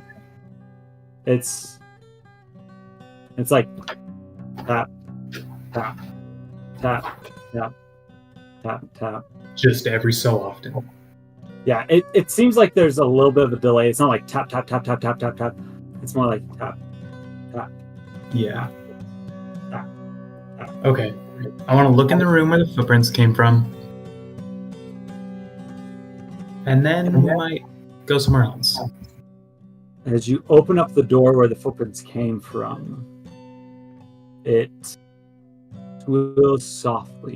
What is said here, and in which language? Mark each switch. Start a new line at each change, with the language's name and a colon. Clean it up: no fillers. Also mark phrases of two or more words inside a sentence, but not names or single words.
English: It's like tap, tap, tap, tap, tap, tap. Just every so often. Yeah, it seems like there's a little bit of a delay. It's not like tap, tap, tap, tap, tap, tap, tap. It's more like tap, tap. Yeah. Tap, tap. Okay. I want to look in the room where the footprints came from. And then we might go somewhere else. As you open up the door where the footprints came from, it swills softly.